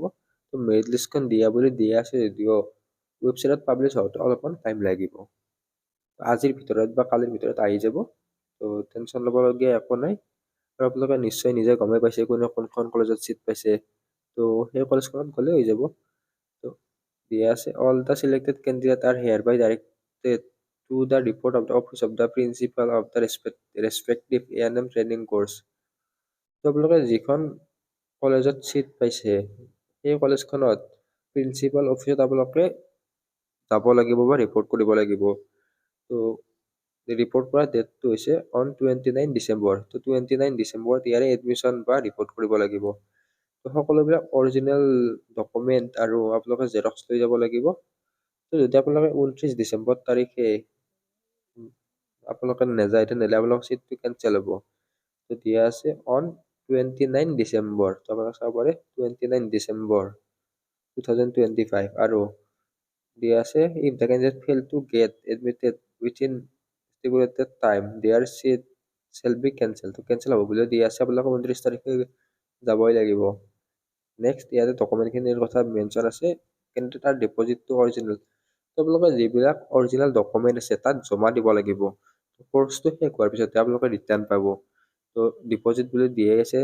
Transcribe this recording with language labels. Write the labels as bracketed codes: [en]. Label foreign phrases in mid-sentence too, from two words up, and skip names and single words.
[as] মেৰিট লিষ্টখন দিয়া আছে যদিও ৱেবছাইটত পাব্লিছ হওঁতে অলপমান টাইম লাগিব। আজিৰ ভিতৰত বা কালিৰ ভিতৰত আহি যাব। টেনশ্যন ল'বলগীয়া একো নাই। আৰু আপোনালোকে নিশ্চয় নিজে গমেই পাইছে কোনখন কলেজত ছিট পাইছে। সেই কলেজখনত গ'লে হৈ যাব। দিয়া আছে [en] all the selected candidates are hereby directed to the report of the office of the principal of the respective A&M training course. [as] আপোনালোকে যিখন কলেজত ছিট পাইছে সেই কলেজখনত [en] principal office [as] আপোনালোকে যাব লাগিব বা ৰিপৰ্ট কৰিব লাগিব। ৰিপৰ্ট কৰা ডেটটো হৈছে অন 29 ডিচেম্বৰ। 29 ডিচেম্বৰত ইয়াৰে এডমিশ্যন বা ৰিপৰ্ট কৰিব লাগিব। সকলোবিলাক [en] original document [as] আৰু আপোনালোকে জেৰক্স লৈ যাব লাগিব। যদি আপোনালোকে 29 ডিচেম্বৰ তাৰিখে আপোনালোকে নাযায় তেনেহ'লে আপোনালোকৰ ছিটটো কেনচেল হ'ব। দিয়া আছে অন 29 ডিচেম্বৰ। আপোনালোকে চাব পাৰে 29 ডিচেম্বৰ 2025। আৰু দিয়া আছে [en] if the candidate fail to get admitted within stipulated time their seat shall be cancelled. [as] কেনচেল হ'ব বুলি দিয়া আছে। আপোনালোকে 29 তাৰিখে যাবই লাগিব। নেক্সট ইয়াতে ডকুমেণ্টখিনিৰ কথা মেনশ্যন আছে। কেণ্ডিডেট আৰু ডিপ'জিটটো অৰিজিনেল। আপোনালোকে যিবিলাক [en] original document [as] আছে তাত জমা দিব লাগিব। কোৰ্চটো শেষ হোৱাৰ পিছতে আপোনালোকে ৰিটাৰ্ণ পাব। ডিপ'জিট বুলি দিয়ে আছে।